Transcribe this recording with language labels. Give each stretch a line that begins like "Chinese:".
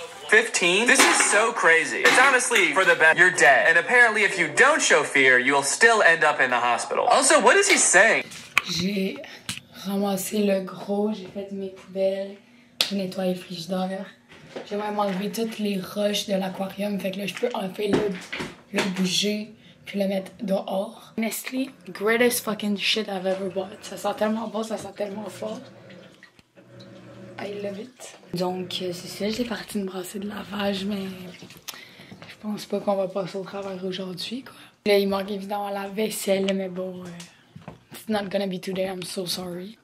English: 15? This is so crazy. It's honestly for the best. You're dead. And apparently if you don't show fear, you'll still end up in the hospital. Also, what is he saying?
French: J'ai ramassé le gros, j'ai fait mes poubelles, j'ai nettoyé le frigidaire. J'ai même enlevé toutes les roches de l'aquarium, fait que là je peux enfin le bouger puis le mettre dehors.
English: Nestlé, greatest fucking shit I've ever bought.
French: Ça sent tellement bon, ça sent tellement fort.
English: I love it.
French: Donc, c'est ça, j'ai parti me brasser de lavage, mais je pense pas qu'on va passer au travers aujourd'hui, quoi. Là, il manque évidemment la vaisselle, mais bon,
English: it's not gonna be today, I'm so sorry.